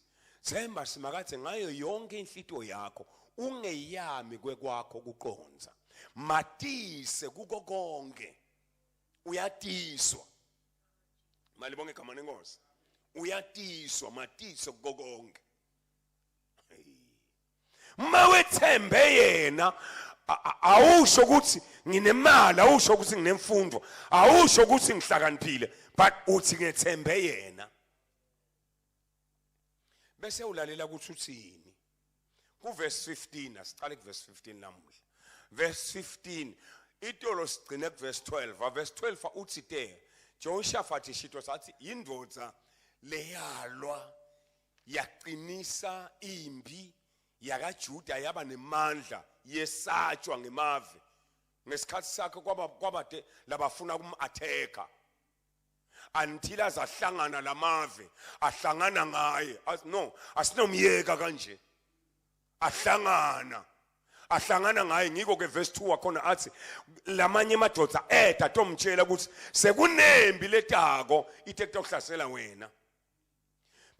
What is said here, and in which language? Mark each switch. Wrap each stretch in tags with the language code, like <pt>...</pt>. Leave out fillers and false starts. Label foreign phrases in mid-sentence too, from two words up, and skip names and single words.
<ss>Themba Simakadze ngayo yonke inhlityo yakho ungeyami kwekwakho kuqonza. Matise kuko konke. Uyatiswa. Malibonke igama lenkosi. Uyatiswa matiso kuko konke. Mawethembe yena awusho ukuthi nginemali, awusho ukuthi nginemfundo, awusho ukuthi ngihlakaniphile, but uthi ngethembe yena. Bese ulalela ukuthi uthini. Ku verse 15 asiqale ku verse 15 namuhla. Verse 15 itolo sigcine ku verse 12. Verse 12 uthi te Jehoshaphat ishito sathi indvodza leyalwa yaqinisa impi yakaJuda yaba nemandla yesatshwa ngemave ngesikhathi sakhe kwabade labafuna umatheka until azahlangana lamave ahlangana ngaye. No, asinomyeka kanje, ahlangana ngaye. Ngiko ke verse 2 wakhona athi lamanye amadoda tomtshela ukuthi sekunembi letako ithe ukuhlasela wena.</ss>